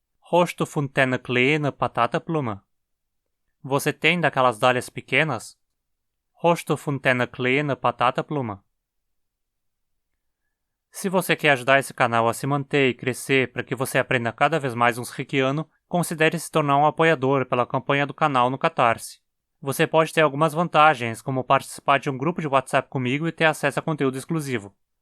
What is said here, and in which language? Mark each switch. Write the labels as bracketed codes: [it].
[de] Hast du von den kleinen Patatebloemen? [pt] Você tem daquelas dálias pequenas? [de] Hast du von den kleinen Patatebloemen? [pt] Se você quer ajudar esse canal a se manter e crescer para que você aprenda cada vez mais uns Reikiano, considere se tornar um apoiador pela campanha do canal no Catarse. Você pode ter algumas vantagens, como participar de um grupo de WhatsApp comigo e ter acesso a conteúdo exclusivo.